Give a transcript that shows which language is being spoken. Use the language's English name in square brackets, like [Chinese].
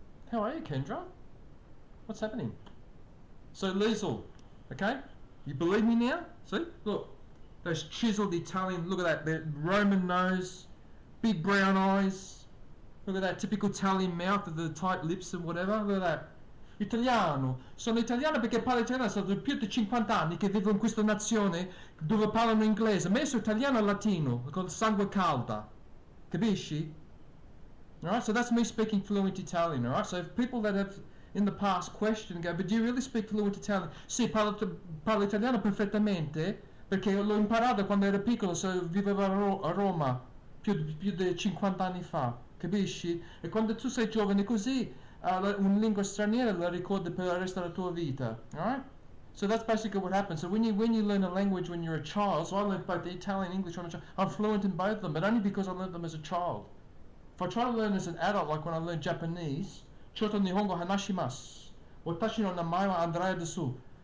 [English] How are you, Kendra? What's happening? So Liesel, okay? You believe me now? See? Look. Those chiseled Italian, look at that, the Roman nose, big brown eyes. Look at that typical Italian mouth with the tight lips and whatever. Look at that. Italiano. [Italian] Sono italiano perché parlo italiano, sono più di 50 anni che vivo in questa nazione dove parlano inglese. Ma io sono italiano e latino, col sangue calda. Capisci? [English] Alright, so that's me speaking fluent Italian, alright? So if people that have in the past questioned go, but do you really speak fluent Italian? [Italian] Sì, parlo italiano perfettamente, perché l'ho imparato quando ero piccolo, so vivevo a Roma, più di 50 anni fa, capisci? E quando tu sei giovane così, una lingua straniera la ricordi per il resto della tua vita, alright? [English] So that's basically what happens. So when you learn a language when you're a child, so I learned both the Italian and English when I'm fluent in both of them, but only because I learned them as a child. If I try to learn as an adult, like when I learned Japanese, [Japanese] Choto Nihongo Hanashimasu, Watashi no namae wa Andrea desu.